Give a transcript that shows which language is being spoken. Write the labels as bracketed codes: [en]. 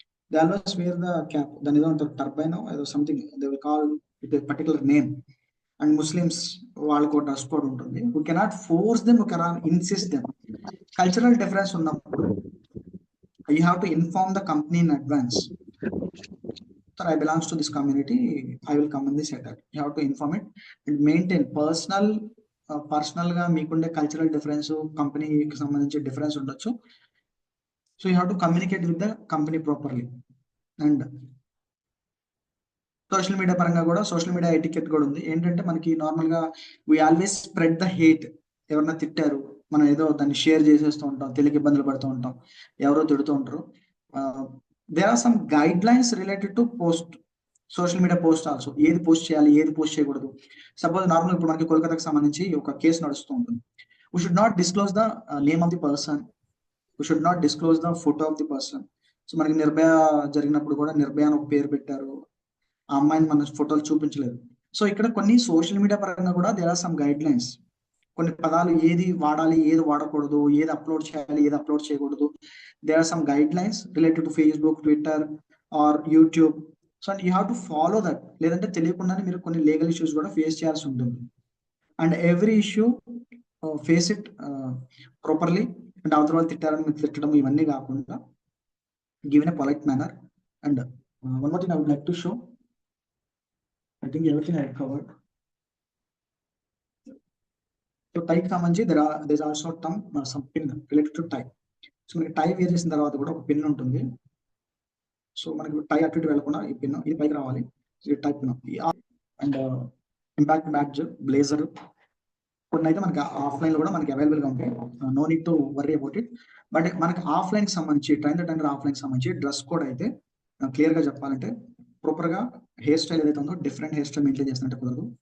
[en] they always wear the cap, [te] దాని ఏదో ఉంటారు [en] Turban ఏదో something, they will call it particular name. And Muslims [te] వాళ్ళకు డ్రెస్ కోడ్ ఉంటుంది. [en] We cannot force them, we cannot insist them. Cultural difference ఉన్నప్పుడు you have to inform the company in advance. Sir, I belongs to this community, I will come in this setup. You have to inform it and maintain personal [te] గా మీకుండే cultural difference, కంపెనీకి సంబంధించి difference ఉండొచ్చు. [en] So you have to communicate with the company properly. And social media [te] పరంగా కూడా social media etiquette కూడా ఉంది. ఏంటంటే మనకి నార్మల్ గా [en] We always spread the hate. [te] ఎవరన్నా తిట్టారు, మనం ఏదో దాన్ని షేర్ చేసేస్తూ ఉంటాం, తెలియక ఇబ్బందులు పడుతూ ఉంటాం, ఎవరో తిడుతూ ఉంటారు. [en] there are some guidelines related to post social media post also. [te] ఏది పోస్ట్ చేయాలి, ఏది పోస్ట్ చేయకూడదు. సపోజ్ నార్మల్ ఇప్పుడు మనకి కోల్కతాకి సంబంధించి ఒక కేసు నడుస్తూ ఉంటుంది. [en] we should not disclose the name of the person, we should not disclose the photo of the person. [te] So మనకి నిర్భయ జరిగినప్పుడు కూడా నిర్భయ అని ఒక పేరు పెట్టారు, ఆ అమ్మాయిని మన ఫోటోలు చూపించలేదు. సో ఇక్కడ కొన్ని సోషల్ మీడియా పరంగా కూడా [en] there are some guidelines. [te] కొన్ని పదాలు ఏది వాడాలి, ఏది వాడకూడదు, ఏది అప్లోడ్ చేయాలి, ఏది అప్లోడ్ చేయకూడదు. [en] there are some guidelines related to Facebook, Twitter or YouTube. So and you have to follow that. [te] లేదంటే తెలియకుండానే మీరు కొన్ని లీగల్ ఇష్యూస్ కూడా ఫేస్ చేయాల్సి ఉంటుంది. [en] And every issue face it properly. [te] And అవతల వాళ్ళు తిట్టారని మీరు తిట్టడం ఇవన్నీ కాకుండా [en] Give in a polite manner. And one more thing I would like to show. I think everything I covered. [te] So టైకి సంబంధించి [en] there is also some pin related to tie. [te] So మనకి టై wear చేసిన తర్వాత కూడా ఒక పిన్ ఉంటుంది. So మనకి టై అటు ఇటు వెళ్ళకుండా ఈ పిన్ ఇది పైకి రావాలి. ఈ టై pin and impact badge, blazer కొన్ని అయితే మనకి ఆఫ్లైన్ లో కూడా మనకి అవైలబుల్ గా ఉంటాయి. [en] No need to worry about it. [te] But మనకి ఆఫ్లైన్ సంబంధించి ట్రైన్ ద టైనర్ ఆఫ్లైన్ సంబంధించి డ్రెస్ కోడ్ అయితే క్లియర్ గా చెప్పాలంటే ప్రాపర్ గా హెయిర్ స్టైల్ ఏదైతే ఉందో డిఫరెంట్ హెయిర్ స్టైల్ మెయింటైన్ చేసినట్టు కుదరదు.